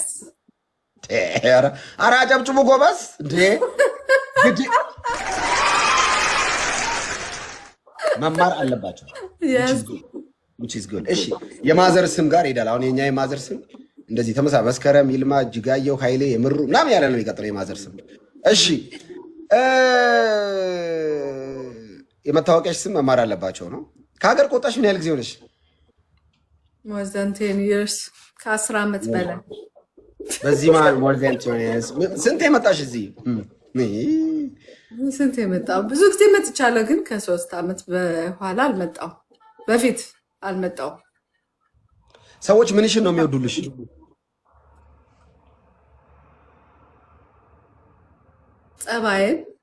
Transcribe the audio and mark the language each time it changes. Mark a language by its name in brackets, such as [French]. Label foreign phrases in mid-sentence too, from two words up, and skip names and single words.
[Amharic] ኧረ አጨብጭቡ ጎበዝ። እንዴ መማር አለባቸው። እሺ የማዘር ስም ጋር ይሄዳል። አሁን የኛ የማዘር ስም እንደዚህ ተመሳሳይ መስከረም፣ ይልማ፣ እጅጋየሁ፣ ኃይሌ፣ የምሩ ምናምን ያለ ነው የሚቀጥለው የማዘር ስም። እሺ የመታወቂያሽ ስም መማር አለባቸው ነው። ከሀገር ከወጣሽ ምን ያህል ጊዜ ሆነሽ? [English] more than 10 years [Amharic] ከ10 ዓመት በላይ። በዚህ [English] more than 10 years [Amharic] ስንት የመጣሽ እዚህ? ስንት የመጣው ብዙ ጊዜ መጥቻለሁ፣ ግን ከ3 ዓመት በኋላ አልመጣው፣ በፊት አልመጣው። ሰዎች ምንሽን ነው የሚወዱልሽ? ጸባይን።